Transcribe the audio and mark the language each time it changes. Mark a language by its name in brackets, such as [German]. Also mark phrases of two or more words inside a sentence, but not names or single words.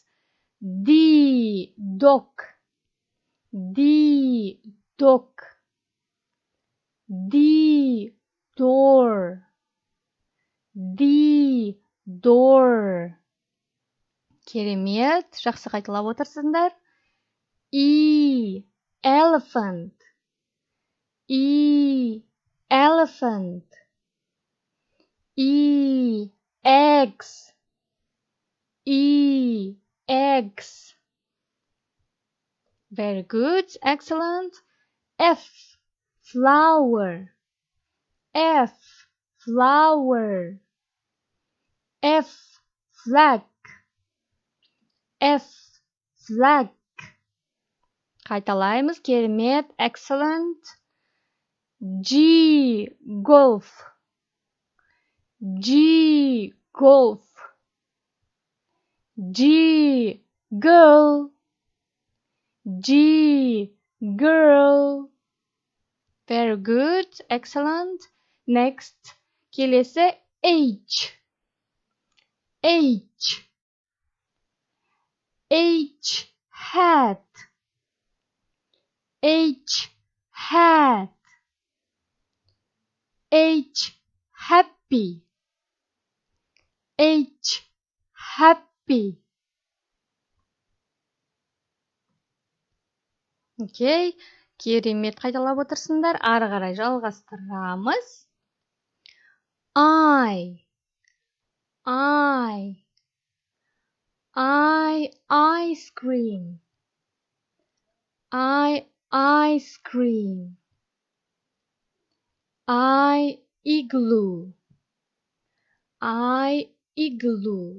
[English] D, dog, D, door, Керемет. [Kazakh] Жақсы қайталап отырсыңдар. [English] E, elephant, eggs. Very good, excellent. F, flower, flag. [Kazakh] Қайталаймыз. Керемет, [English] excellent. G, golf, G, girl. Very good, excellent. Next, [Kazakh] келесі [English] H, hat, happy, okay, [Kazakh] керемет қайталап отырсыңдар. Ары қарай жалғастырамыз. [English] Ice cream, igloo.